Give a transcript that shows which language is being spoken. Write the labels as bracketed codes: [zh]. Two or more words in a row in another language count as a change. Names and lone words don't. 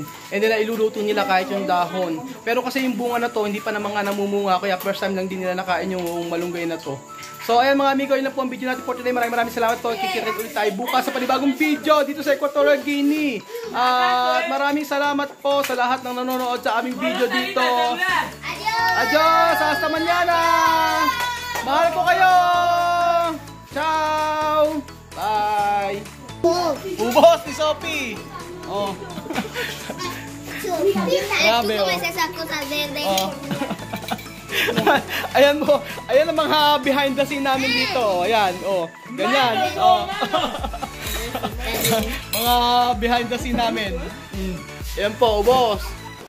[en] And then [tl] iluluto nila kahit yung dahon. Pero kasi yung bunga na to hindi pa naman nga namumunga kaya [en] first time [tl] lang din nila nakain yung malunggay na to. So ayan mga amigo, yun lang po ang video natin [en] for today. [tl] Maraming salamat po. Kikita ulit tayo bukas sa panibagong video dito sa Equatorial Guinea. At maraming salamat po sa lahat ng nanonood sa aming video dito. [es] Adios! Hasta mañana! [tl] Mahal ko kayo! [en] Ciao! Bye! [tl] Ubos ni Sophie! Oh. Grabe, oh. Oh. Ayan mo, ayan ang mga [en] behind the scene [tl] namin dito. Oh. Ayan, oh. Ganyan. Oh. Mga [en] behind the scene [tl] namin. Ayan po, ubos.